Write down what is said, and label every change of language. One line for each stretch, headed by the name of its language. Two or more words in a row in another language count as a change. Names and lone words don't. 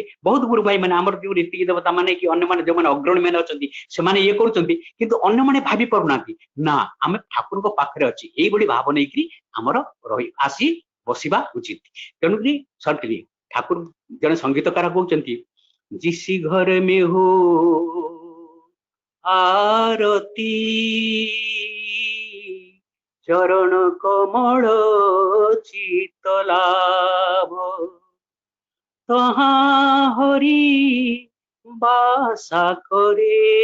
Odia: ବହୁତ ଗୁରୁ ଭାଇ ମାନେ ଆମର ଯୋଉ ରୀତି ଦେବତା ମାନେ କି ଅନ୍ୟମାନେ ଯୋଉମାନେ ଅଗ୍ରଣୀ ମାନେ ଅଛନ୍ତି ସେମାନେ ଇଏ କରୁଛନ୍ତି, କିନ୍ତୁ ଅନ୍ୟମାନେ ଭାବି ପାରୁନାହାନ୍ତି ନା ଆମେ ଠାକୁରଙ୍କ ପାଖରେ ଅଛି, ଏଇଭଳି ଭାବ ନେଇକିରି ଆମର ଆସି ବସିବା ଉଚିତ। ତେଣୁକରି ସଠିକ ଠାକୁର ଜଣେ ସଙ୍ଗୀତକାର କହୁଛନ୍ତି
Hindi: जिसी घर में हो आरती चरण कमल चितलाभ तहाँ हरि बासा करे